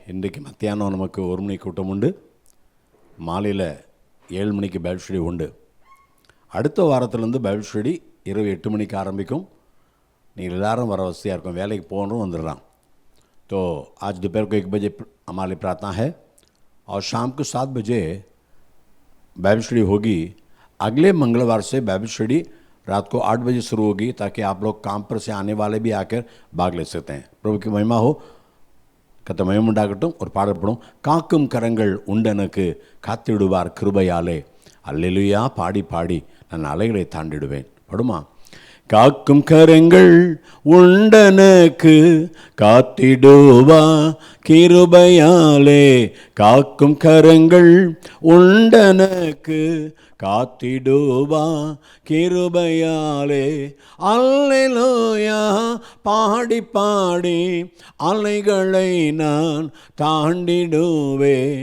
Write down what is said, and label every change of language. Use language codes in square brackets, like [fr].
[ta] இன்றைக்கு மத்தியானம் நமக்கு 1 மணி கூட்டம் உண்டு, மாலையில் 7 மணிக்கு பைபிள் ஸ்டடி உண்டு. அடுத்த வாரத்திலேருந்து பைபிள் ஸ்டடி இரவு 8 மணிக்கு ஆரம்பிக்கும். நீங்கள் எல்லாரும் வர வசதியாக இருக்கும், வேலைக்கு போகணும் வந்துடலாம். [hi] तो आज दोपहर को 1 बजे हमारी प्रार्थना है और शाम को 7 बजे बाइबल स्टडी होगी. अगले मंगलवार से बाइबल स्टडी रात को 8 बजे शुरू होगी, ताकि आप लोग काम पर से आने वाले भी आकर भाग ले सकते हैं. प्रभु की महिमा हो. [ta] கர்த்தர் மகிமை உண்டாகட்டும். ஒரு பாடப்படும். காக்கும் கரங்கள் உண்டனக்கு காத்திடுவார் கிருபையாலே, அல்லேலூயா பாடி பாடி நான் அலைகளை தாண்டிடுவேன். படுமா? காக்கும் கரங்கள் உண்டனக்கு காத்திடுவா கிருபையாலே, காக்கும் கரங்கள் உண்டனக்கு காத்திடுவா கிருபையாலே, அல்லேலூயா பாடி பாடி அலைகளை நான் தாண்டிடுவே,